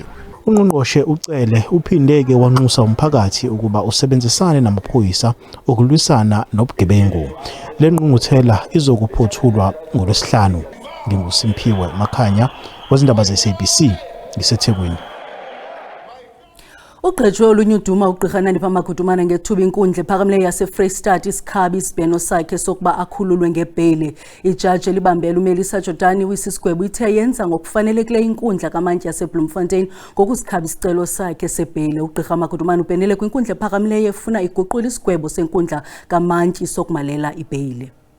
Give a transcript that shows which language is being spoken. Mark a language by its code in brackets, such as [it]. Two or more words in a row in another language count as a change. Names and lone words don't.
[zu] Ungqongqoshe ucele uphindeke wanxusa umphakathi ukuba usebenzisane namaphoyisa ukulwisana nobugebengu. Le ngqungquthela izokuphothulwa ngoLwesihlanu. NginguSimpiwe Makhanya wezindaba zeSABC ngiseThekwini. [xh] Ugqejwe olunye uduma ugqirha Nandipha Makudumana ngethuba inkundla ephakamileyo yaseFreystata isiKhabi isibheno sakhe sokuba akhululwe ngebheyile. Ijaji elibambele uMelisa Jordani wisisigwebo ithe yenza ngokufanelekileyo inkundla kamantyi yaseBloemfontein ngokusikhaba isicelo sakhe sebheyile. Ugqirha Makudumana ubhenele kwinkundla ephakamileyo efuna iguqula isigwebo senkundla kamantyi sokumalela ibheyile.